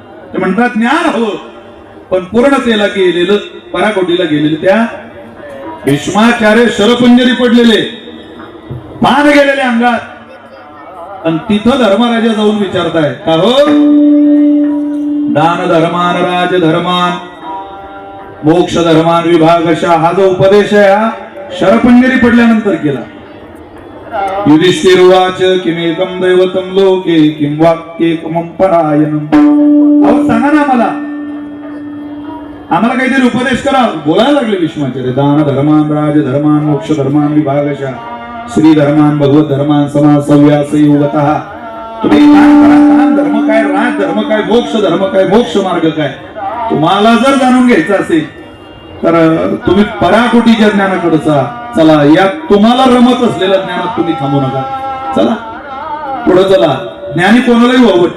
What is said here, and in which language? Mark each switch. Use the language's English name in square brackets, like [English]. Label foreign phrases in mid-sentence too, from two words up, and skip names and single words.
[Marathi] ते म्हणतात ज्ञान हवं, पण पूर्णतेला गेलेलं, पराकोटीला गेलेलं. त्या भीष्माचार्य शरपंजरी पडलेले, पान गेलेले अंगात, आणि तिथं धर्मराजा जाऊन विचारताय का हो, [Sanskrit] दान धर्मान राज धर्मान मोक्ष धर्मान विभागशा, [Marathi] हा जो उपदेश आहे हा शरपंजरी पडल्यानंतर केला. [Sanskrit] युधिष्ठिर्वाच किमेकं दैवतं लोके किं वाक्येकमं परायणं. [Marathi] अहो सांगा ना आम्हाला काहीतरी उपदेश करा. बोलायला लागले भीष्माचार्य. [Sanskrit] दान धर्मान राज धर्मान मोक्ष धर्मान विभागशा, श्री धर्मान भगवत धर्मान समाज सव्यास योगतः. [Marathi] तुम्ही दान करा, दान धर्म काय, राज धर्म काय, मोक्ष धर्म काय, मोक्ष मार्ग काय. तुम्हाला जर जाणून घ्यायचं असेल तर तुम्ही पराकोटीच्या ज्ञानाकडे चला. या तुम्हाला रमत असलेल्या ज्ञानात तुम्ही थांबू नका. चला पुढे चला. ज्ञानी कोणालाही आवडतो.